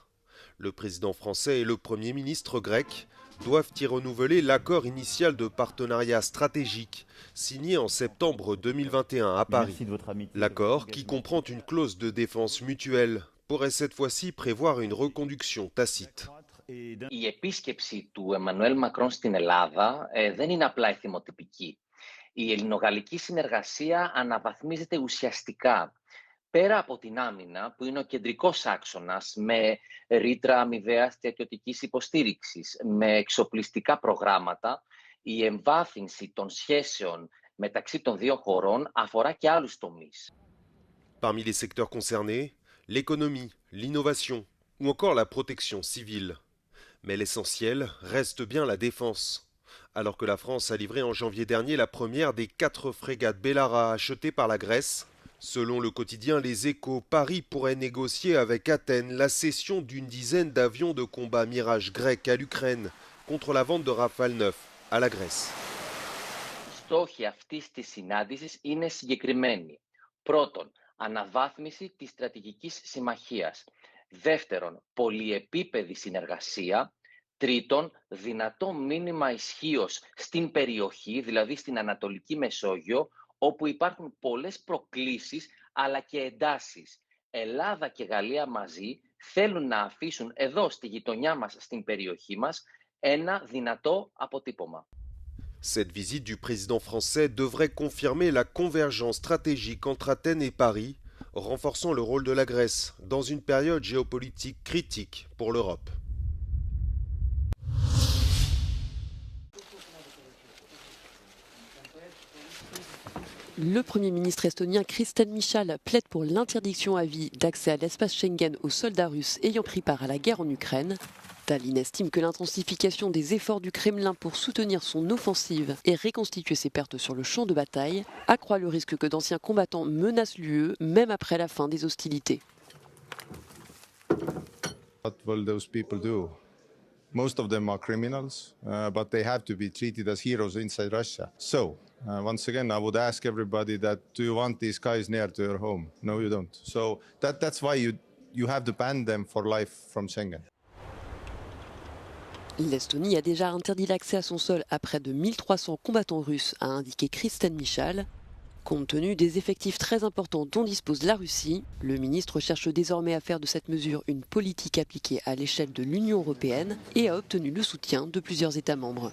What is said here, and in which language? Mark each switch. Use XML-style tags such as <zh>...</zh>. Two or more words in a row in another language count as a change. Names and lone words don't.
<fr>Le président français et le Premier ministre grec doivent y renouveler l'accord initial de partenariat stratégique signé en septembre 2021 à Paris. L'accord, qui comprend une clause de défense mutuelle, pourrait cette fois-ci prévoir une reconduction tacite.</fr> <el>Η επίσκεψη του Εμμανουέλ Μακρόν στην Ελλάδα δεν είναι απλά εθιμοτυπική. Η ελληνογαλλική συνεργασία αναβαθμίζεται ουσιαστικά. Πέρα από την άμυνα, που είναι ο κεντρικός άξονας, με ρήτρα αμοιβαίας στρατιωτικής υποστήριξης, με εξοπλιστικά προγράμματα, η εμβάθυνση των σχέσεων μεταξύ των δύο χωρών αφορά και άλλους τομείς.</el> <fr>Parmi les secteurs concernés, l'économie, l'innovation ou encore la protection civile. Mais l'essentiel reste bien la défense. Alors que la France a livré en janvier dernier la première des 4 frégates Bellara achetées par la Grèce, selon le quotidien Les Échos, Paris pourrait négocier avec Athènes la cession d'une dizaine d'avions de combat Mirage grecs à l'Ukraine contre la vente de Rafale 9 à la Grèce.</fr> <el>Στόχοι αυτής της συνάντησης είναι συγκεκριμένοι. Πρώτον, αναβάθμιση της στρατηγικής συμμαχίας. Δεύτερον, πολυεπίπεδη συνεργασία. Τρίτον, δυνατό μήνυμα ισχύος στην περιοχή, δηλαδή στην Ανατολική Μεσόγειο, όπου υπάρχουν πολλές προκλήσεις αλλά και εντάσεις. Ελλάδα και Γαλλία μαζί θέλουν να αφήσουν εδώ στη γειτονιά μας, στην περιοχή μας, ένα δυνατό αποτύπωμα.</el> <fr>Cette visite du président français devrait confirmer la convergence stratégique entre Athènes et Paris, renforçant le rôle de la Grèce dans une période géopolitique critique pour l'Europe. Le Premier ministre estonien Kristen Michal plaide pour l'interdiction à vie d'accès à l'espace Schengen aux soldats russes ayant pris part à la guerre en Ukraine. Tallinn estime que l'intensification des efforts du Kremlin pour soutenir son offensive et reconstituer ses pertes sur le champ de bataille accroît le risque que d'anciens combattants menacent l'UE, même après la fin des hostilités.</fr> <en>What will those people do? Most of them are criminals, but they have to be treated as heroes inside Russia. So, once again, I would ask everybody that, do you want these guys near to your home? No, you don't. So that's why you have to ban them for life from Schengen.</en> <fr>L'Estonie a déjà interdit l'accès à son sol à près de 1300 combattants russes, a indiqué Kristen Michal. Compte tenu des effectifs très importants dont dispose la Russie, le ministre cherche désormais à faire de cette mesure une politique appliquée à l'échelle de l'Union européenne et a obtenu le soutien de plusieurs États membres.</fr>